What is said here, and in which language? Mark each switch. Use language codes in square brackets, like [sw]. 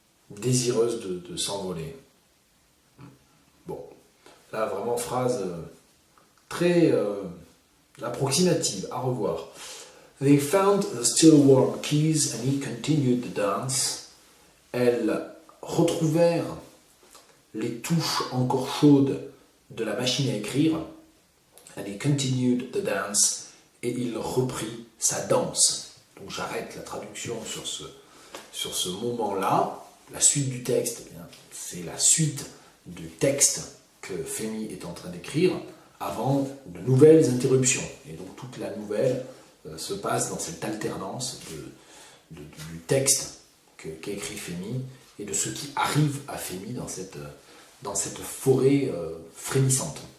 [fr] Désireuse de s'envoler. Bon, là vraiment phrase très approximative, à revoir. [en] They found the still warm keys and he continued the dance. [fr] Elles retrouvèrent les touches encore chaudes de la machine à écrire. [en] And he continued the dance. [fr] Et il reprit sa danse. Donc j'arrête la traduction sur ce moment-là. La suite du texte, c'est la suite du texte que Femi est en train d'écrire. avant de nouvelles interruptions. Et donc toute la nouvelle se passe dans cette alternance du texte qu'écrit Fémy et de ce qui arrive à Fémy dans cette forêt frémissante.